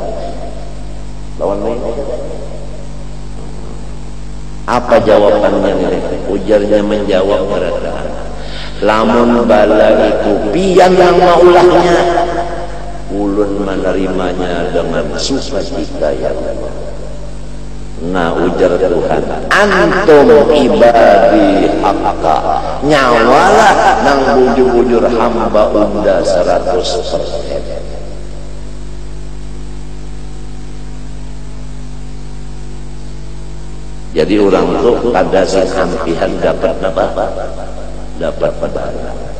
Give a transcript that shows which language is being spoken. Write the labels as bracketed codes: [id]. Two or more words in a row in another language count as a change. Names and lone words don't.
[bjn] Lawan lain. Apa jawabannya ini? Ujarnya menjawab mereka. Lamun bala itu pian yang maulahnya, ulun menerimanya dengan sukacita [ar] يا الله. [bjn] Nah ujar Tuhan, [ar] أنتم عبادي حقا, [bjn] nyawalah nang bujur-bujur hamba unda 100%. Jadi orang itu kada sampihan dapat apa? Dapat bala.